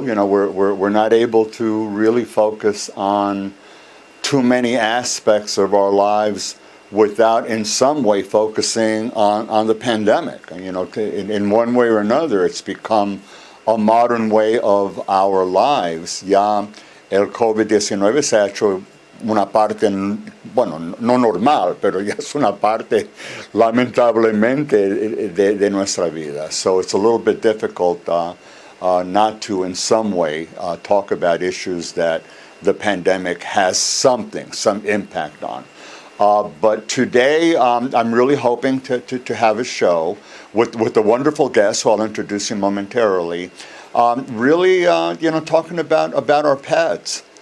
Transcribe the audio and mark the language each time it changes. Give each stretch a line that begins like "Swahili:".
English: We're not able to really focus on too many aspects of our lives without in some way focusing on the pandemic. In one way or another, it's become a modern way of our lives.
Spanish: Ya el COVID-19 se ha hecho una parte, bueno, no normal, pero ya es una parte lamentablemente de nuestra vida.
English: So it's a little bit difficult not to in some way talk about issues that the pandemic has some impact on. But today I'm really hoping to have a show with a wonderful guest who I'll introduce you momentarily, really talking about our pets.